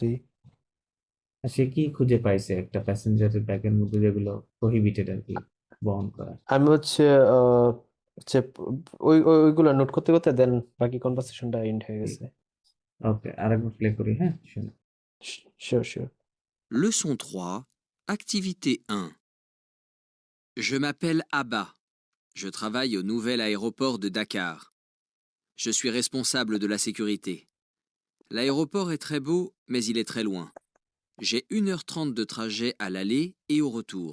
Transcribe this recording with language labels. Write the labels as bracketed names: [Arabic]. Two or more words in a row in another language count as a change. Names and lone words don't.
[Bangla] আর সে কি খুঁজে পাইছে একটা প্যাসেঞ্জারের ব্যাগের মধ্যে যেগুলো প্রহিবিটেড আর কি বহন করা? আমি হচ্ছে হচ্ছে ওইগুলো নোট করতে করতে দেন বাকি [English] conversationটা end [Bangla] হয়ে গেছে। ওকে, আরেকবার প্লে করি, হ্যাঁ শুনুন। [English] sure sure. [French] Leçon 3, activité 1. Je m'appelle Abba. Je travaille au nouvel aéroport de Dakar. Je suis responsable de la sécurité. L'aéroport est très beau, mais il est très loin. J'ai 1h30 de trajet à l'aller et au retour.